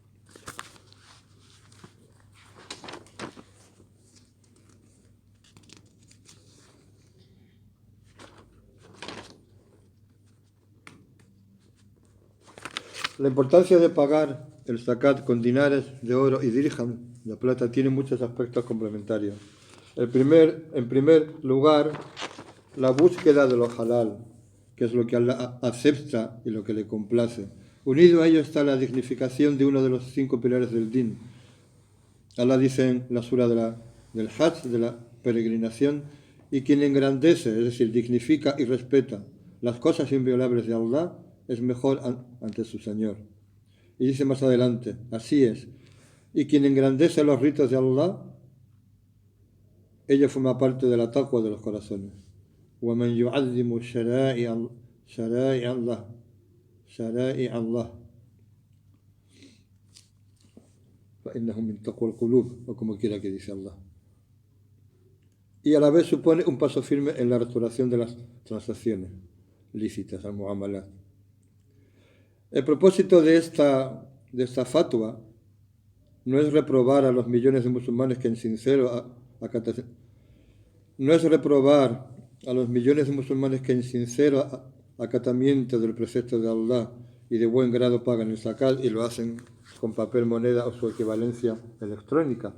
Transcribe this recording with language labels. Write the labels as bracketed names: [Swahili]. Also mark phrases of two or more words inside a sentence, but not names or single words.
[Spanish] La importancia de pagar el zakat con dinares de oro y dirham de plata tiene muchos aspectos complementarios. En primer lugar, la búsqueda de lo halal, que es lo que Allah acepta y lo que le complace. Unido a ello está la dignificación de uno de los 5 pilares del din. Allah dice en la sura del Hajj, de la peregrinación, y quien engrandece, es decir, dignifica y respeta las cosas inviolables de Allah, es mejor ante su Señor. Y dice más adelante, así es, y quien engrandece los ritos de Allah, ella forma parte de la taqwa de los corazones. [Arabic] وَمَنْ يُعَظِّمُ شَرَائِعَ اللَّهِ فَإِنَّهُ مِنْ تَقْوَى الْقُلُوبِ, [Spanish] o como quiera que dice Allah. Y a la vez supone un paso firme en la restauración de las transacciones lícitas, al-mu'amalat. El propósito de esta fatwa no es reprobar a los millones de musulmanes que en sincero acatamiento del precepto de Allah y de buen grado pagan el zakat y lo hacen con papel moneda o su equivalencia electrónica.